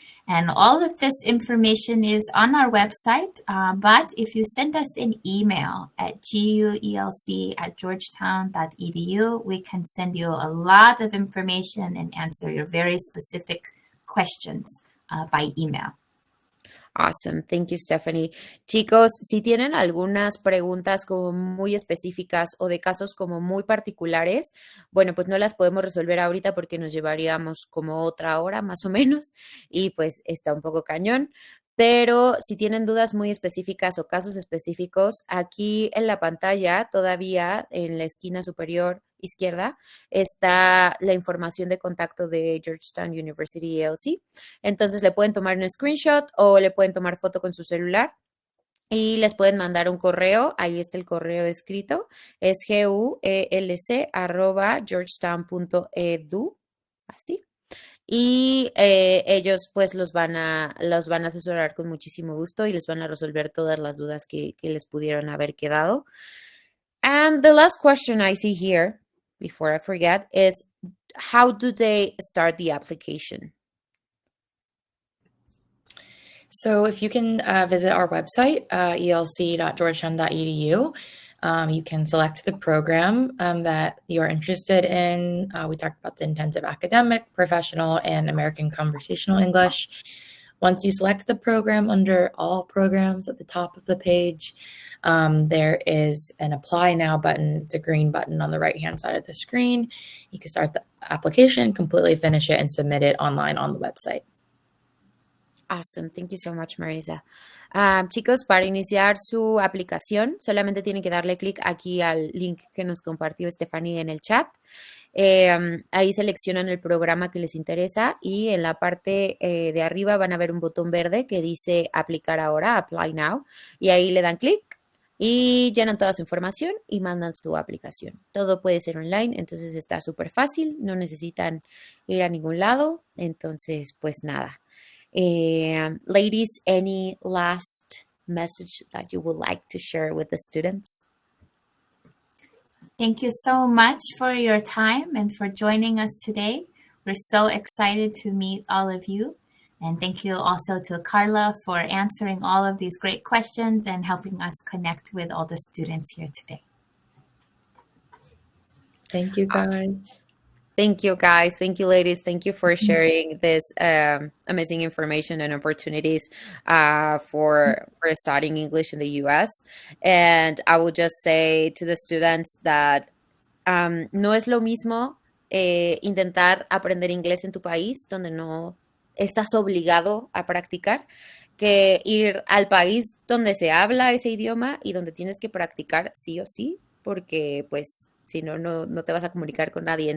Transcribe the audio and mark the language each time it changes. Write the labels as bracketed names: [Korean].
[English] And all of this information is on our website. But if you send us an email at guelc@georgetown.edu, we can send you a lot of information and answer your very specific questions by email. Awesome, thank you, Stephanie. [Spanish] Chicos, si tienen algunas preguntas como muy específicas o de casos como muy particulares, bueno, pues no las podemos resolver ahorita porque nos llevaríamos como otra hora más o menos y pues está un poco cañón. Pero si tienen dudas muy específicas o casos específicos, aquí en la pantalla, todavía en la esquina superior izquierda, está la información de contacto de Georgetown University ELC. Entonces le pueden tomar un screenshot o le pueden tomar foto con su celular y les pueden mandar un correo. Ahí está el correo escrito. Es guelc@georgetown.edu. Así. y ellos pues los van a asesorar con muchísimo gusto y les van a resolver todas las dudas que les pudieron haber quedado. [English] And the last question I see here, before I forget, is how do they start the application? So if you can visit our website, elc.georgetown.edu, you can select the program that you are interested in. We talked about the intensive academic, professional, and American conversational English. Once you select the program under all programs at the top of the page, there is an apply now button. It's a green button on the right-hand side of the screen. You can start the application, completely finish it, and submit it online on the website. Awesome, thank you so much, Marisa. [Spanish] Chicos, para iniciar su aplicación, solamente tienen que darle clic aquí al link que nos compartió Stephanie en el chat. Ahí seleccionan el programa que les interesa y en la parte de arriba van a ver un botón verde que dice aplicar ahora, apply now, y ahí le dan clic y llenan toda su información y mandan su aplicación. Todo puede ser online, entonces está súper fácil, no necesitan ir a ningún lado, entonces pues nada. [English] Ladies, any last message that you would like to share with the students? Thank you so much for your time and for joining us today. We're so excited to meet all of you. And thank you also to Carla for answering all of these great questions and helping us connect with all the students here today. Thank you, guys. Thank you, guys. Thank you, ladies. Thank you for sharing this amazing information and opportunities for studying English in the U.S. And I would just say to the students that [Spanish] no es lo mismo intentar aprender inglés en tu país, donde no estás obligado a practicar, que ir al país donde se habla ese idioma y donde tienes que practicar sí o sí, porque pues si no, no te vas a comunicar con nadie.